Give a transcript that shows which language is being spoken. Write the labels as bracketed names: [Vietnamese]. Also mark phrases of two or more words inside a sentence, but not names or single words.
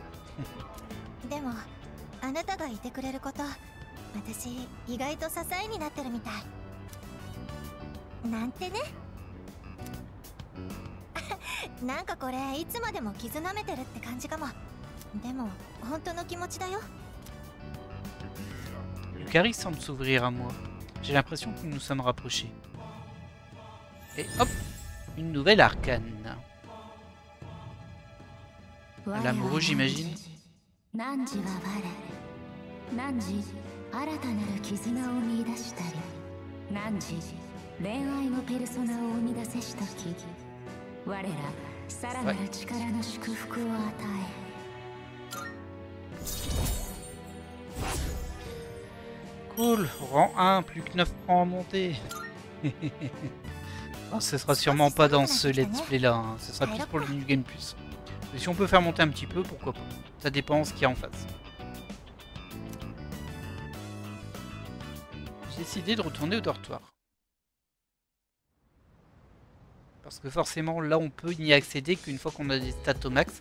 [Japanese] でもあなたがいてくれること、私意外と支えになってるみたいなんてね。なんかこれいつまでも傷舐めてるって感じかも。でも本当の気持ちだよ。 [French] Yukari semble s'ouvrir à moi. J'ai l'impression que nous nous sommes rapprochés. Et hop, une nouvelle arcane. L'amoureux, j'imagine. [Japanese] 汝は我、汝新たなる絆を見出したり、汝恋愛のペルソナを生み出せしとき、我らさらなる力の祝福を与え。 [French] Cool, rang 1, plus que 9 rangs à monter. Oh, ce sera sûrement pas dans ce [English] let's play [French] là, hein. Ce sera plus pour le [English] New Game Plus. [French] Mais si on peut faire monter un petit peu, pourquoi pas. Ça dépend ce qu'il y a en face. J'ai décidé de retourner au dortoir. Parce que forcément là on peut n'y accéder qu'une fois qu'on a des stats au max.